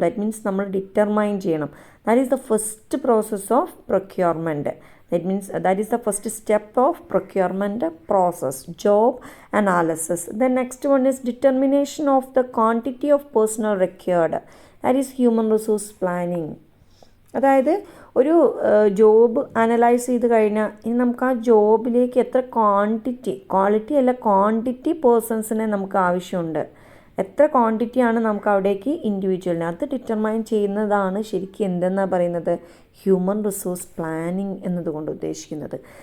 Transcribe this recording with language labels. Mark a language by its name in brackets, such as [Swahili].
[English] that means [Malayalam] നമ്മൾ determine ചെയ്യണം. [English] That is the first process of procurement. That means that is the first step of procurement process, job analysis. The next one is determination of the quantity of personnel required. That is human resource planning. [Malayalam] അതായത് ഒരു job analyse ചെയ്ത് കഴിഞ്ഞാൽ ഇനി നമുക്ക് ആ ജോബിലേക്ക് എത്ര quality അല്ല quantity പേഴ്സൺസിനെ നമുക്ക് ആവശ്യമുണ്ട്, എത്ര ക്വാണ്ടിറ്റിയാണ് നമുക്ക് അവിടേക്ക് ഇൻഡിവിജ്വലിന്, അത് ഡിറ്റർമൈൻ ചെയ്യുന്നതാണ് ശരിക്കും എന്തെന്നാണ് പറയുന്നത് ഹ്യൂമൻ റിസോഴ്സ് പ്ലാനിങ് എന്നതുകൊണ്ട് ഉദ്ദേശിക്കുന്നത്.